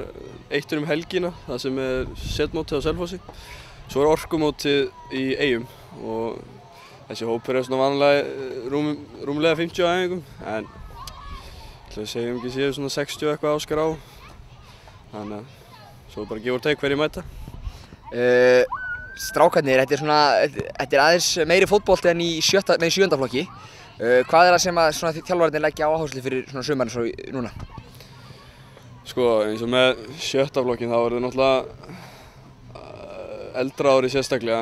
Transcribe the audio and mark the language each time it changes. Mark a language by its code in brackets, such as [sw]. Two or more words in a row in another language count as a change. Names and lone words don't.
[is] Eitt er helgina, það sem er setmótið á Selfossi. Svo er orkumótið í Eyjum og þessi hópur er svona vanlega rúmlega 50 æfingum en við segjum ekki séu svona 60 eitthvað áskrá þannig að svo bara [en] give or take [is] hverju mæta. Strákarnir, þetta er aðeins meiri fótbolti en í sjöunda flokki. Hvað er það sem að þjálfararnir leggja áherslu fyrir svona sumarinn svo núna? Sko eins og með sjötta flokkin þá er það náttúrulega eldra ári sérstaklega.